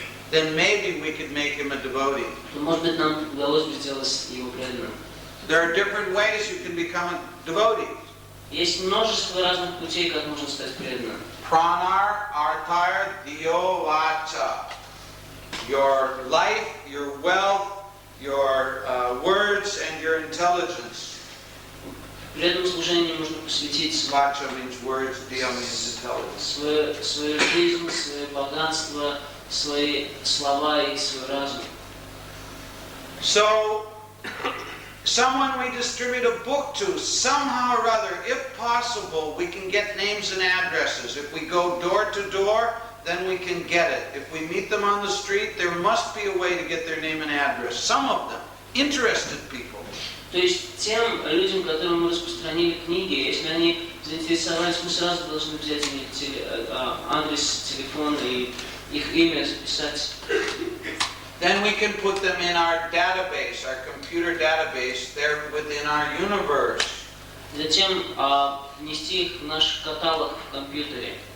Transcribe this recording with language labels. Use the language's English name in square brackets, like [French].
[English] then maybe we could make him a devotee. [Russian] то, может быть, нам удалось бы сделать его преданным. [English] There are different ways you can become a devotee. [Russian] Есть множество разных путей, как можно стать преданным. [Sanskrit] Pranar arthar diyo vacha. [English] Your life, your wealth, your words, and your intelligence. [Russian] Преданному служению нужно посвятить [English] Vacha means words, diyo means intelligence. [Russian] свою жизнь, свое богатство, свои слова и свой разум. [English] So, someone we distribute a book to, somehow or other, if possible, we can get names and addresses. If we go door to door, then we can get it. If we meet them on the street, there must be a way to get their name and address. Some of them, interested people. [Russian] То есть тем людям, которым мы распространили книги, если они заинтересовались, мы сразу должны взять у них адрес, телефон и их имя записать. [English] Then we can put them in our database, our computer database, there within our universe. [Russian] Затем внести их в наш каталог в компьютере.